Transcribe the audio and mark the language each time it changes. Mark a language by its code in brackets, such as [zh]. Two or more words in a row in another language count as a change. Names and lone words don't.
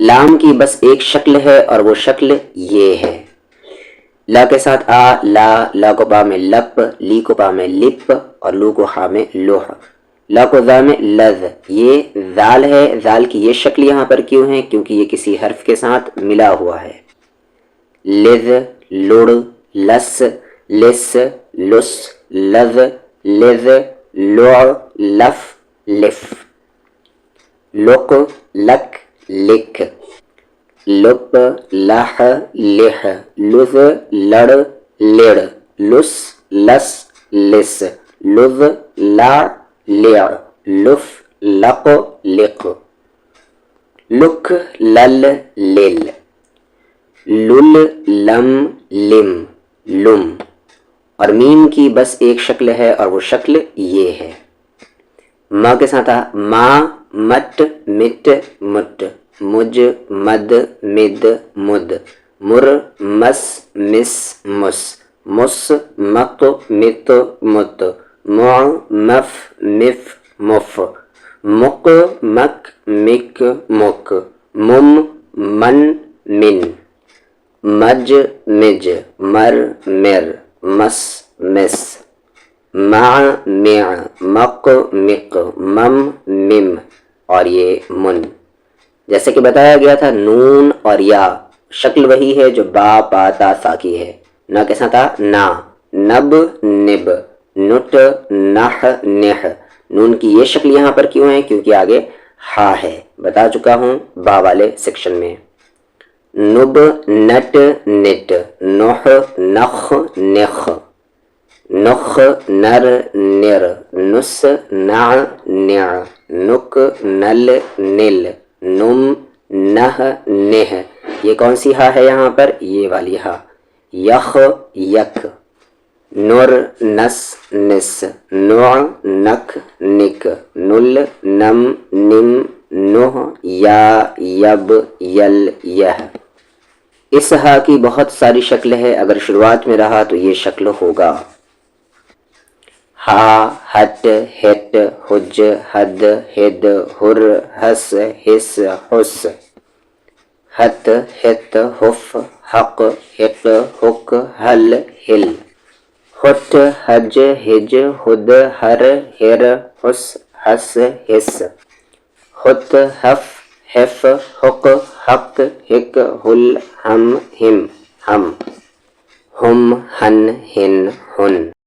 [ur] لام کی بس ایک شکل ہے اور وہ شکل یہ ہے. لا کے ساتھ آ، لا، لا کو با میں لپ، لی کو با میں لپ اور لو کو خا میں لوح. لا کو ذا میں لذ. یہ ذال ہے، ذال کی یہ شکل یہاں پر کیوں ہے؟ کیونکہ یہ کسی حرف کے ساتھ ملا ہوا ہے. لذ، لڑ، لس، لس، لس، لذ، لذ، لع، لف، لف. لق، لک، لک. لپ، لح، لح. لذ، لڑ، لڑ. لس، لس، لس. لذ، لع، لع. لف، لق، لق. لک، لل، لل. لل، لم، لم، لم. اور میم کی بس ایک شکل ہے اور وہ شکل یہ ہے. ما کے ساتھ ما، مٹ، مٹ، مٹ. مج، مد، مد، مد. مر، مس، مس، مس. مس، مق، مت، مت. مع، مف، مف، مف. مق، مک، مک، مک. مم، من، من. مج، مج. مر، مر. مس، مس. مع، مع. مق، مق. مم، مم. اور یہ من. جیسے کہ بتایا گیا تھا نون اور یا شکل وہی ہے جو با، پا، تا، سا کی ہے. نا کے ساتھ نا. نب، نب. نٹ، نح، نح. نون کی یہ شکل یہاں پر کیوں ہے؟ کیونکہ آگے ہا ہے، بتا چکا ہوں با والے سیکشن میں. نب، نٹ، نٹ. نح، نخ، نخ. نخ، نر، نر. نس، نع، نع. نک، نل، نل. نم، نہ، نہ. یہ کون سی ہا ہے یہاں پر؟ یہ والی ہا. یخ، یک. نر، نس، نس. نع، نک، نک. نل، نم، نم. نہ، یا، یب، یل، یہ. اس ہا کی بہت ساری شکل ہے، اگر شروعات میں رہا تو یہ شکل ہوگا. ہا، ہٹ، ہٹ. حج، حد، ہد. ہر، ہس، ہس، حس. ہت، ہت، ہف، حق، حق، حک. حل، ہل. ہٹ، حج، ہج. ہد، ہر، ہر. حس، حس، ہس. ہت، ہف، حف. حق، حق. حک، حل. ہم، ہم، ہم. ہم، ہن، ہن، ہن.